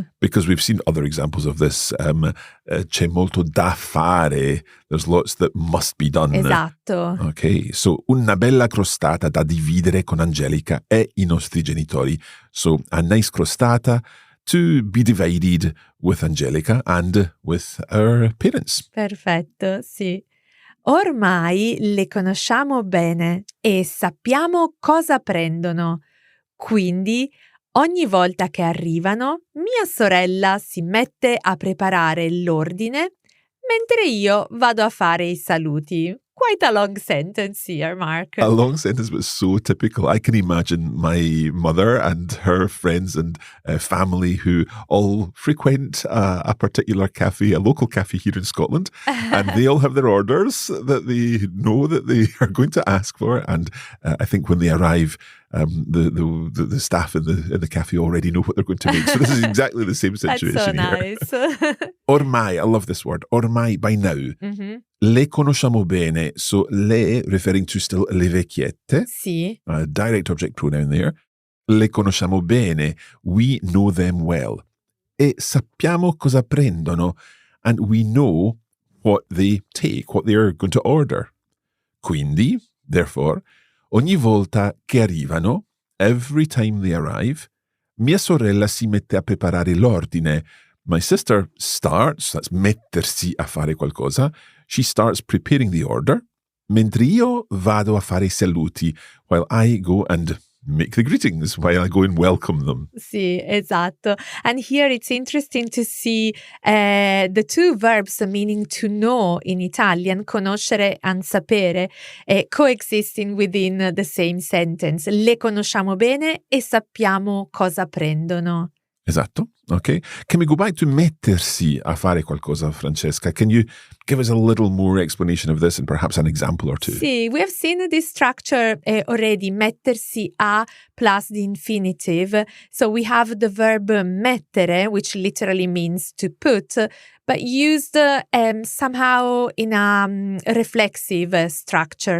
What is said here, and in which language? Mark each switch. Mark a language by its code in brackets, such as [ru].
[en] Because we've seen other examples of this. [it] C'è molto da fare. [en] There's lots that must be done. [it] Esatto. Okay, so una bella crostata da dividere con Angelica e i nostri genitori. [en] So a nice crostata to be divided with Angelica and with our parents. [it] Perfetto, sì. Ormai le conosciamo bene e sappiamo cosa prendono. Quindi, ogni volta che arrivano, mia sorella si mette a preparare l'ordine mentre io vado a fare i saluti. [en] Quite a long sentence here, Mark. A long sentence, but so typical. I can imagine my mother and her friends and family who all frequent a particular cafe, a local cafe here in Scotland, and they all have their orders that they know that they are going to ask for. And I think when they arrive, the staff in the cafe already know what they're going to make. So this is exactly the same situation That's so here. nice. Ormai, I love this word. Ormai, by now. Mm-hmm. [it] Le conosciamo bene. [en] So le, referring to still [it] le vecchiette. Sì. [en] Direct object pronoun there. [it] Le conosciamo bene. [en] We know them well. [it] E sappiamo cosa prendono. [en] And we know what they take, what they are going to order. [it] Quindi, [en] therefore, [it] ogni volta che arrivano, [en] every time they arrive, [it] mia sorella si mette a preparare l'ordine. [en] My sister starts, that's [it] mettersi a fare qualcosa, [en] she starts preparing the order, [it] mentre io vado a fare i saluti, [en] while I go and make the greetings, while I go and welcome them. [it] Sì, esatto. [en] And here it's interesting to see the two verbs meaning to know in Italian, conoscere and sapere, coexisting within the same sentence. [it] Le conosciamo bene e sappiamo cosa prendono. [en] Esatto, okay. Can we go back to [it] mettersi a fare qualcosa, [en] Francesca? Can you give us a little more explanation of this and perhaps an example or two? Sì, we have seen this structure already, mettersi a plus the infinitive. So we have the verb mettere, which literally means to put, but used somehow in a reflexive structure.